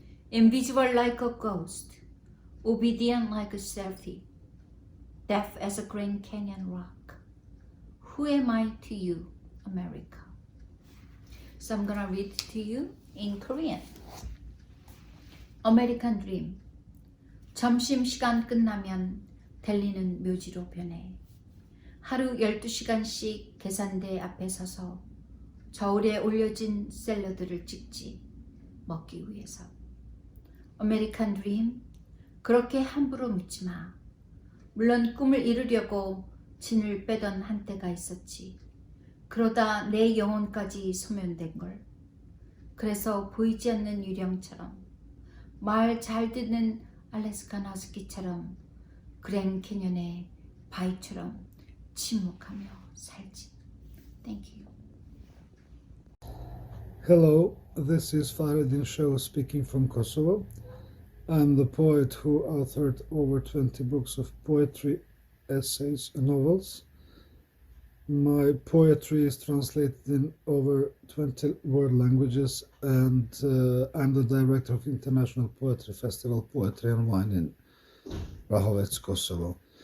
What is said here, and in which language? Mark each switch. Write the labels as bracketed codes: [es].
[en] Invisible like a ghost, obedient like a selfie, deaf as a Grand Canyon rock. Who am I to you, America? So I'm gonna read to you in Korean. American Dream. [ko] 점심시간 끝나면 델리는 묘지로 변해. 하루 12시간씩 계산대 앞에 서서 저울에 올려진 샐러드를 찍지, 먹기 위해서. [en] American Dream. [ko] 그렇게 함부로 묻지 마. 물론 꿈을 이루려고 진을 빼던 한때가 있었지. 그러다 내 영혼까지 소멸된 걸. 그래서 보이지 않는 유령처럼, 말 잘 듣는 알래스카 나스키처럼, 그랜 캐년의 바위처럼 침묵하며 살지. [en] Thank you. Hello, this is FAHREDIN SHEHU speaking from Kosovo. I'm the poet who authored over 20 books of poetry, essays, and novels. My poetry is translated in over 20 world languages, and I'm the director of International Poetry Festival Poetry and Wine in Rahovec, Kosovo.